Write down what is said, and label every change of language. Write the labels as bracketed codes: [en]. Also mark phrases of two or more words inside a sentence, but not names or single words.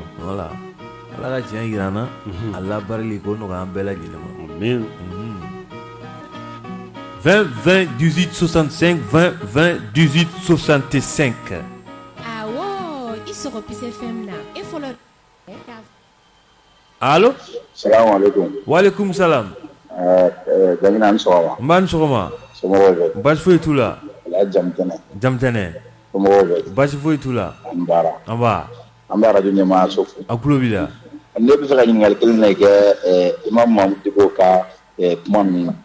[fr] Voilà. [bm] Ala ka tiɲɛ yira an na a labaarali k'o nɔgɔya an bɛɛ lajɛlen ma. Amen. 20 20 18 65 20 20 18 65. Awo i sɔgɔ Pise FM na e fɔlɔ. Allo? [ar] السلام عليكم. وعليكم السلام. [bm] Jamina ni sɔgɔma. N b'a ni sɔgɔma. Somɔgɔw bɛ. Baasi foyi t'u la. Ala jamu tɛnɛ. Jamu tɛnɛ. Somɔgɔw bɛ. Baasi foyi t'u la. An baara. An b'a. An bɛ radio ɲɛmaa so fo. A tulo b'i la. Ne bɛ fɛ ka ɲininkali kelen de kɛ Imam Mamudu Diko ka kuma ninnu na.